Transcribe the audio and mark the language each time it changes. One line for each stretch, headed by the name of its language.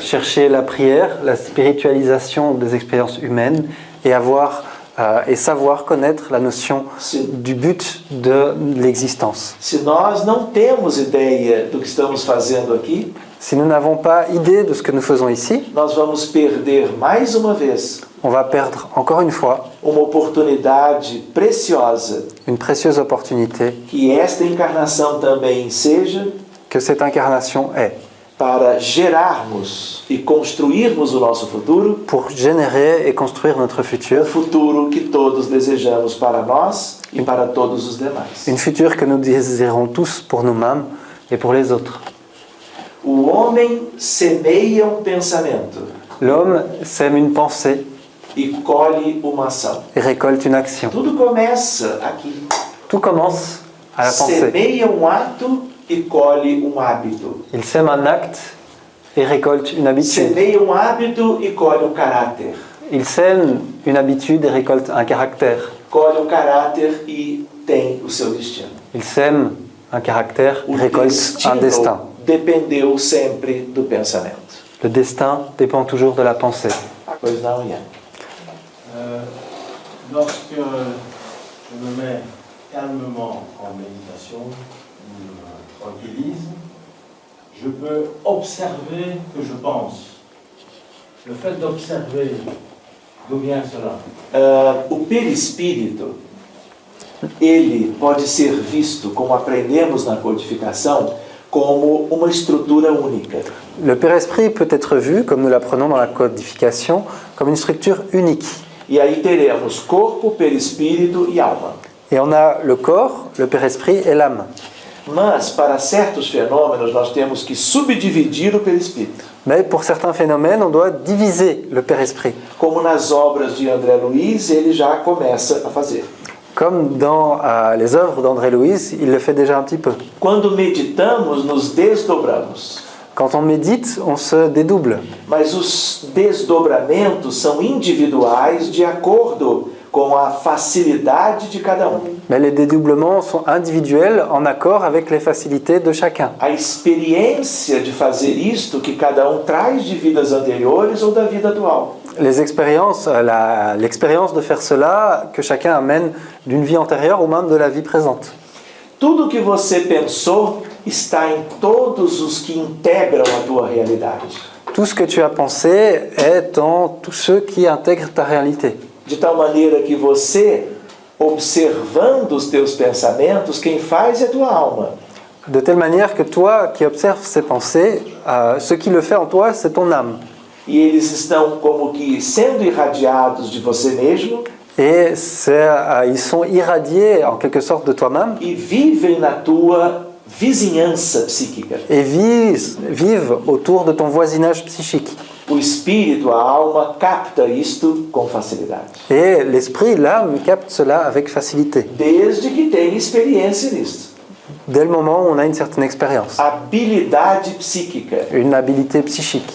French: chercher la prière, la spiritualisation des expériences humaines et savoir connaître la notion du but de l'existence.
Portuguese: Se nós não temos ideia do que estamos fazendo aqui,
French: Si nous n'avons pas idée de ce que nous faisons ici,
Portuguese: nós vamos perder mais uma vez
French: on va perdre encore une fois
Portuguese: uma oportunidade preciosa
French: une précieuse opportunité
Portuguese: que esta encarnação também seja
French: que cette incarnation est
Portuguese: para gerarmos e construirmos o nosso futuro,
French: pour générer et construire notre futur,
Portuguese: futuro que todos desejamos para nós e para todos os demais.
French: une future que nous désirons tous pour nous-mêmes et pour les autres.
Portuguese: O homem semeia pensamento
French: L'homme sème une pensée
Portuguese: e colhe uma ação.
French: et récolte une action.
Portuguese: Tudo começa aqui.
French: Tout commence à la pensée.
Portuguese: Semeia ato e colhe hábito.
French: Il sème un acte et récolte une habitude.
Portuguese: Semeia hábito e colhe caráter.
French: Il sème une habitude et récolte un caractère.
Portuguese: Colhe caráter e tem o seu destino.
French: Il sème un caractère et
Portuguese: O
French: récolte un destin.
Portuguese: dependeu sempre do pensamento.
French: Le destin dépend toujours de la pensée.
Portuguese: Pois não, Ian?
French: Lorsque je me mets calmement en méditation, ou tranquillisme, je peux observer que je pense. Le fait d'observer, d'où vient cela?
Portuguese: O perispírito, ele pode ser visto, como aprendemos na codificação, como uma estrutura única.
French: Le Père-Esprit peut être vu, comme nous l'apprenons dans la codification, comme une structure unique.
Portuguese: E aí teremos corpo, perispírito e alma.
French: Et on a le corps, le Père-Esprit et l'âme.
Portuguese: Mas, para certos fenômenos, nós temos que subdividir o perispírito.
French: Mais pour certains phénomènes, on doit diviser le Père-Esprit.
Portuguese: Como nas obras de André Luiz, ele já começa a fazer.
French: Comme dans les œuvres d'André Louis, il le fait déjà un petit peu.
Portuguese: Quando meditamos, nos desdobramos.
French: Quand on médite, on se dédouble.
Portuguese: Mas os desdobramentos são individuais de acordo com a facilidade de cada um.
French: Mais les dédoublements sont individuels en accord avec les facilités de chacun.
Portuguese: A experiência de fazer isto que cada um traz de vidas anteriores ou da vida atual.
French: Les expériences, l'expérience de faire cela que chacun amène d'une vie antérieure ou même de la vie présente.
Portuguese: Tudo que você pensou está em todos os que integram a tua realidade.
French: Tout ce que tu as pensé est en tous ceux qui intègrent ta réalité.
Portuguese: De tal maneira que você, observando os teus pensamentos, quem faz é a tua alma.
French: De telle manière que toi qui observes ces pensées, ce qui le fait en toi, c'est ton âme.
Portuguese: E eles estão como que sendo irradiados de você mesmo
French: Et ils sont irradiés en quelque sorte de toi-même
Portuguese: e vivem na tua vizinhança psíquica.
French: et vivent autour de ton voisinage psychique.
Portuguese: O espírito, a alma, capta isto com facilidade.
French: Et l'esprit, l'âme, capte cela avec facilité.
Portuguese: Desde que tem experiência nisto.
French: Dès le moment où on a une certaine expérience,
Portuguese: Habilidade psíquica
French: une habilité psychique,